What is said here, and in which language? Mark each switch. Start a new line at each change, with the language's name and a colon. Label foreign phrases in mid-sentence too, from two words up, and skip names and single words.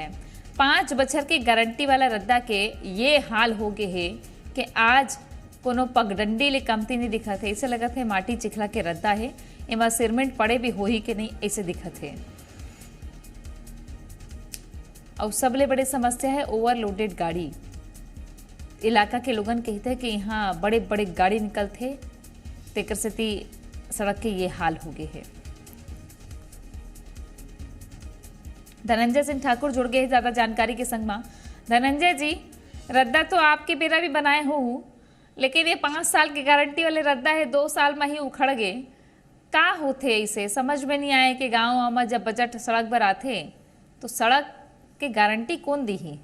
Chhattisgarhi: 5 बछर के गारंटी वाला रद्दा के ये हाल हो गए है कि आज कोनो पगडंडी ले कमती नहीं दिखत है। ऐसे लगत है माटी चिखला के रद्दा है, एमा सीमेंट पड़े भी हो ही कि नहीं, ऐसे दिखत है। और सबले बड़े समस्या है ओवरलोडेड गाड़ी। इलाका के लोगन कहते हैं कि यहाँ बड़े बड़े गाड़ी निकलते, तेकर से सड़क के ये हाल हो गए है। धनंजय सिंह ठाकुर जुड़ गए ज्यादा जानकारी के संग में। धनंजय जी, रद्दा तो आपके बेरा भी बनाए हो, लेकिन ये 5 साल की गारंटी वाले रद्दा है, 2 साल में ही उखड़ गए, का होते इसे समझ में नहीं आए कि गाँव में जब बजट सड़क पर आते तो सड़क के गारंटी कौन दी ही?